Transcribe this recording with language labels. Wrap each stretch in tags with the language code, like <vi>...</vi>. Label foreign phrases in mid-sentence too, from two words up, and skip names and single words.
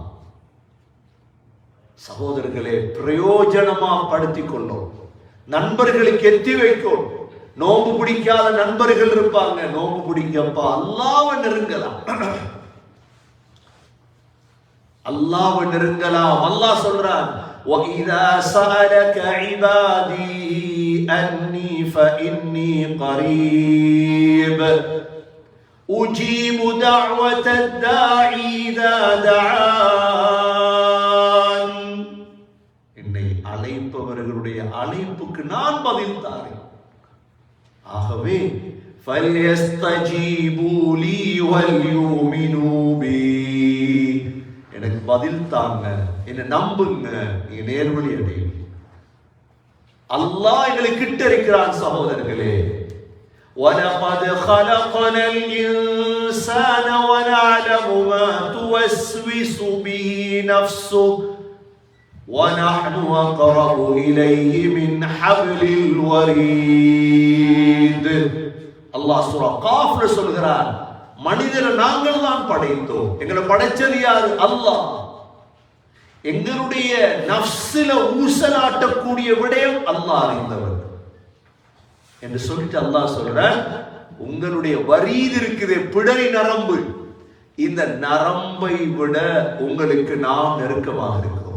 <ta>சகோதரர்களே, பிரயோஜனமா படுத்திக் கொள்ளும், நண்பர்களுக்கு எத்தி வைக்கும். நோம்பு பிடிக்காத நண்பர்கள் இருப்பாங்க, நோம்பு பிடிங்கப்பா, அல்லாஹ்வை நெருங்கலாம், அல்லாஹ்வை நெருங்கலாம். அல்லாஹ் சொல்றான்,</ta> <ar>وَإِذَا سَأَلَكَ عِبَادِي أَنِّي فَإِنِّي قَرِيبٌ أُجِيبُ دَعْوَةَ الدَّاعِ إِذَا دَعَانِ.</ar> <ta>என்னை அழைப்பவர்களுடைய அழைப்புக்கு நான் பதில் தாரேன்.</ta> <ar>ஆகவே فَلْيَسْتَجِيبُوا لِي وَلْيُؤْمِنُوا بِي,</ar> <ta>எனக்கு பதில் தாங்க, என்னை நம்புங்க, நீங்க நேர்வழி அடையுங்க. அல்லாஹ் எங்களுக்கு கிட்ட இருக்கிறான் சகோதரர்களே.</ta> <ar>وَلَقَدْ خَلَقْنَا الْإِنسَانَ وَنَعْلَمُ مَا تُوَسْوِسُ بِهِ نَفْسُهُ وَنَحْنُ أَقْرَبُ إِلَيْهِ مِنْ حَبْلِ الْوَرِيدِ.</ar> <ta>அல்லாஹ் சூரா காஃப்ல சொல்கிறார், மனிதரை நாங்கள் தான் படைத்தோம். எங்களை படைச்சது யாரு? அல்லாஹ். எங்களுடைய நஃப்ஸில ஊசலாட்டக்கூடிய விடயம் அல்லாஹ் அறிந்தவர் என்று சொல்லிட்டு அல்லாஹ் சொல்றார், உங்களுடைய வரீது இருக்குது, பிடரி நரம்பு, இந்த நரம்பை விட உங்களுக்கு நாம் நெருக்கமாக இருக்கிறோம்.</ta>